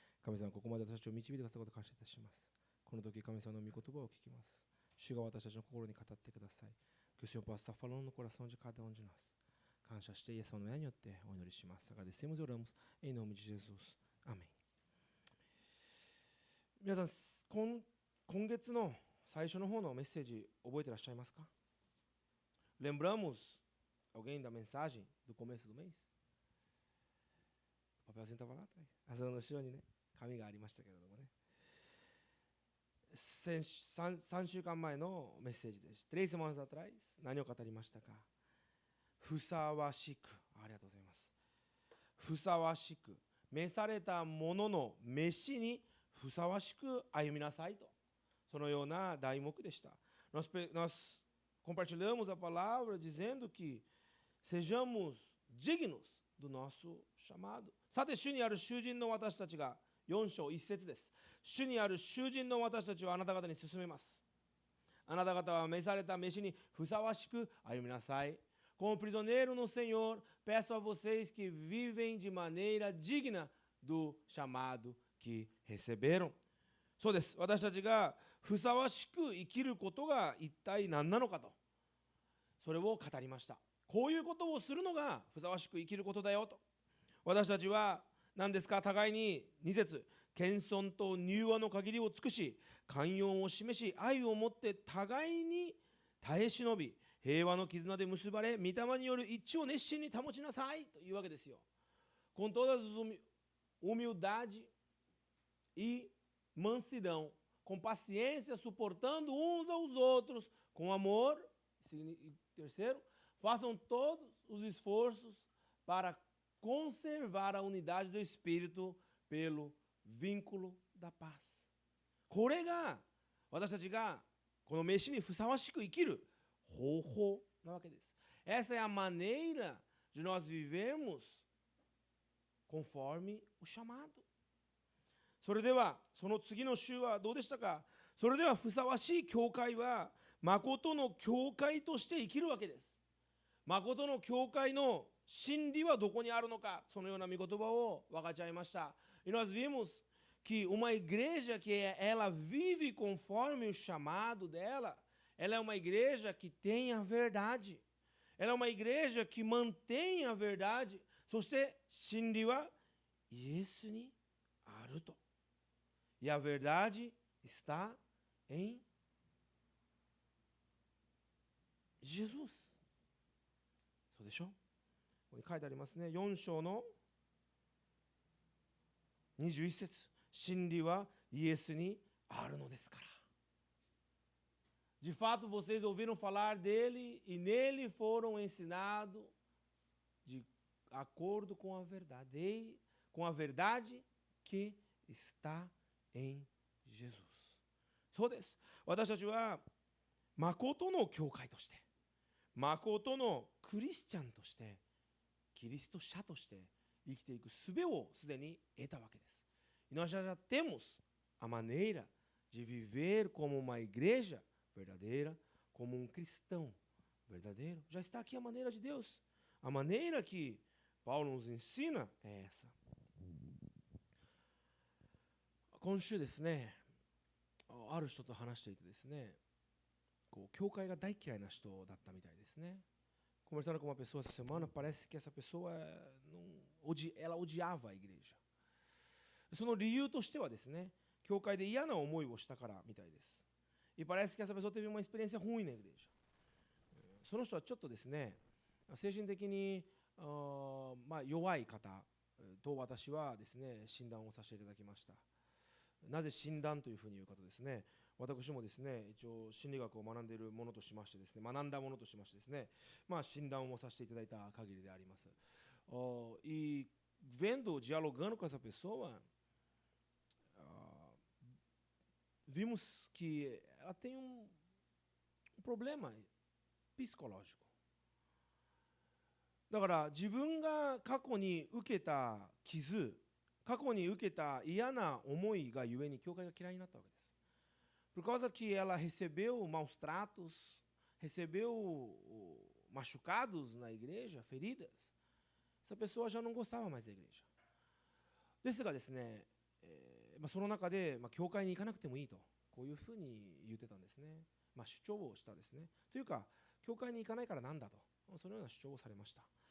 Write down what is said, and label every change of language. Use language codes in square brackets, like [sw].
[ja] 神様ここまで私たちを導いてくださったことを感謝いたします。この時神様の御言葉を聞きます。主が私たちの心に語ってください。 [pt] Que o Senhor possa estar falando no coração de cada um de nós. [ja] 感謝してイエス様の名によってお祈りします。 [pt] Agradecemos e oramos em nome de Jesus. Amém. [ja] 皆さん今月の最初の方のメッセージ覚えてらっしゃいますか？ [pt] Lembramos alguém da mensagem do começo do mês? O papelzinho estava lá atrás. [ja] その後ろにね、紙がありましたけれどもね。3週間前のメッセージです。 [pt] 3 semanas atrás [ja] 何を語りましたか？ふさわしく。ありがとうございます。ふさわしく。召されたものの召しにふさわしく歩みなさいと。そのような題目でした。 [pt] Nós compartilhamos a palavra dizendo que sejamos dignos do nosso chamado. [ja] さて、主にある囚人の私たちが4章1節です。主にある囚人の私たちはあなた方に進めます。あなた方は召された召しにふさわしく歩みなさい。 [pt] Como prisioneiro no Senhor, peço a vocês que vivem de maneira digna do chamado que receberam. [ja] そうです。私たちがふさわしく生きることが一体何なのかと、それを語りました。こういうことをするのがふさわしく生きることだよと。私たちは何ですか、互いに2節、謙遜と柔和の限りを尽くし、寛容を示し、愛をもって互いに耐え忍び、平和の絆で結ばれ、御霊による一致を熱心に保ちなさいというわけですよ。 [pt] Com toda humildade e mansidão, com paciência, suportando uns aos outros, com amor. E terceiro, façam todos os esforços para conservar a unidade do Espírito pelo vínculo da paz. [ja] これが私たちがこの飯にふさわしく生きる方法なわけです。 [pt] Essa é a maneira de nós vivermos conforme o chamado. [ja] それではその次の週はどうでしたか。それではふさわしい教会は誠の教会として生きるわけです。誠の教会の真理はどこにあるのか、そのような御言葉を分かち合いました。 [pt] E nós vimos que uma igreja que ela vive conforme o chamado dela, ela é uma igreja que tem a verdade. Ela é uma igreja que mantém a verdade. [ja] そして真理はイエスにあると。 [pt] E a verdade está em Jesus。 [ja] そうでしょ。ここに書いてありますね。4章の21節。真理はイエスにあるのですから。 [pt] De fato, vocês ouviram falar dele e nele foram ensinados de acordo com a verdade que está em Jesus。 [ja] そうです。私たちは誠の教会として、誠のクリスチャンとして、キリスト者として生きていく術をすでに得たわけです。 [pt] E nós já temos a maneira de viver como uma igreja verdadeira, como um cristão verdadeiro. Já está aqui a maneira de Deus. A maneira que Paulo nos ensina é essa. [ja] 今週ですね、ある人と話していてですね、教会が大嫌いな人だったみたいですね。 [pt] Conversando com uma pessoa essa semana, parece que essa pessoa ela odiava a igreja. [ja] その理由としてはですね、教会で嫌な思いをしたからみたいです。 [pt] E parece que essa pessoa teve uma experiência ruim na igreja. [ja] その人はちょっとですね、精神的に弱い方と私はですね、診断をさせていただきました。なぜ診断というふうに言うかとですね、私もですね、一応心理学を学んでいるものとしましてですね、学んだものとしましてですね、診断をさせていただいた限りであります。 [pt] E vendo, dialogando com essa pessoa, vimos que ela tem problema psicológico. [ja] だから自分が過去に受けた傷、過去に受けた嫌な思いがゆえに教会が嫌いになったわけです。 [pt] Por causa que ela recebeu maus tratos, recebeu machucados na igreja, feridas, essa pessoa já não gostava mais da igreja. [ja] ですがですね、その中で、教会に行かなくてもいいと、こういうふうに言ってたんですね。主張をしたですね。というか、教会に行かないからなんだと、そのような主張をされました。